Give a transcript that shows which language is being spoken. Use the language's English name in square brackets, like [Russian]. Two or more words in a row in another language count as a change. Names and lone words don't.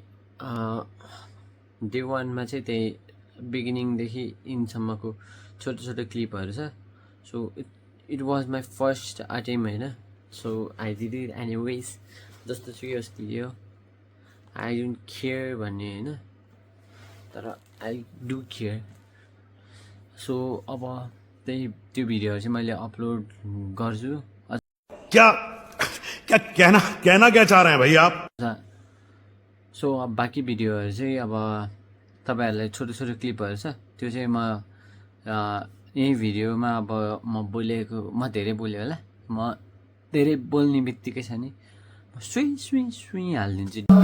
[Nepali] डे 1मा चाहिँ त्यही बिगिनिङदेखि इनसम्मको छोटो क्लिपहरू छ [English] so it was my first attempt [Nepali] होइन [English] so I did it anyways [Nepali] जस्तो सुकै अस्ति हो [English] I don't care [Nepali] भन्ने होइन तर [English] I do care so [Nepali] अब त्यही त्यो भिडियोहरू चाहिँ मैले अपलोड गर्छु [Hindi] क्या क्या कहना क्या चाह रहे हैं भाई आप [Nepali] सो अब बाँकी भिडियोहरू चाहिँ अब तपाईँहरूलाई छोटो क्लिपहरू छ त्यो चाहिँ म यही भिडियोमा अब म धेरै बोलेँ होला म धेरै बोल्ने बित्तिकै छ नि म सुई हालिदिन्छु